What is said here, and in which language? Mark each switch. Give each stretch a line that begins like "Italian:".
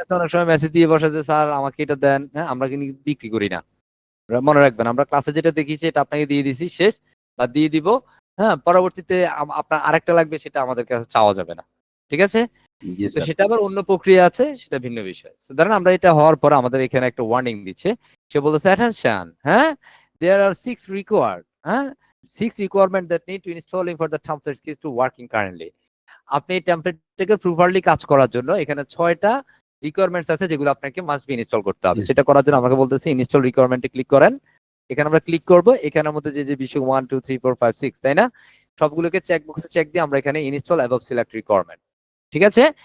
Bangla: কাছে অনেক সময় মেসেজ দিয়ে বসে যে স্যার আমাকে এটা দেন। হ্যাঁ, আমরা কিন্তু বিক্রি করি না। মনে রাখবেন আমরা ক্লাসে যেটা দেখিয়েছি এটা আপনাকে দিয়ে দিছি, শেষ, বা দিয়ে দিব। হ্যাঁ, পরবর্তীতে আপনার আরেকটা লাগবে সেটা আমাদের কাছে চাওয়া যাবে না। ঠিক আছে? জি তো স্যার। সেটা আবার অন্য প্রক্রিয়া আছে, সেটা ভিন্ন বিষয়। So, ধরেন আমরা এটা হওয়ার পর আমাদের এখানে একটা ওয়ার্নিং দিচ্ছে। সে বলতেছে অ্যাটেনশন, হ্যাঁ,
English: there are 6 required, হ্যাঁ, 6 requirement that need to installing for the template skills to working currently.
Bangla: আপনি এই টেমপ্লেটটাকে প্রপারলি কাজ করার জন্য এখানে 6টা রিকোয়ারমেন্টস আছে যেগুলো আপনাকে
English: must be install
Bangla: করতে হবে।
English: Yes.
Bangla: সেটা করার জন্য আমাকে বলতেছে ইনস্টল রিকোয়ারমেন্টে ক্লিক করেন। এখানে আমরা ক্লিক করব, এখানের মধ্যে যে বিষয় 1 2 3 4 5 6, তাই না? সবগুলোকে চেক বক্সে চেক দিয়ে আমরা এখানে
English: install above select requirement,
Bangla: ঠিক আছে?